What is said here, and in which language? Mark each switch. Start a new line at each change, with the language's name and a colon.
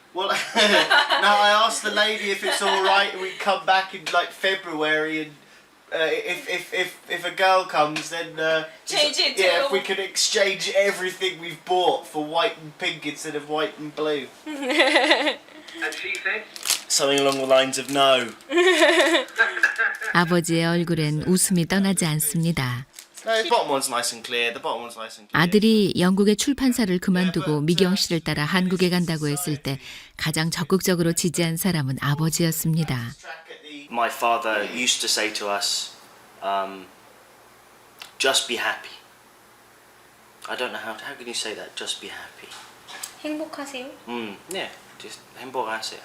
English: Well, no, I asked the lady if it's all right and we come back in like February and if a girl comes then Change it yeah, to- if we could exchange everything we've bought for white and pink instead of white and blue. And she said, Something along the lines of no.
Korean: 아버지의 얼굴엔 웃음이 떠나지 않습니다.
English: No, the bottom one's nice and clear. The bottom one's nice and clear.
Korean: 아들이 영국의 출판사를 그만두고 미경 씨를 따라 한국에 간다고 했을 때 가장 적극적으로 지지한 사람은 아버지였습니다.
English: My father used to say to us, just be happy. I don't know how can you say that? Just be happy.
Korean: 행복하세요.
English: Yeah, just
Korean: 행복하세요.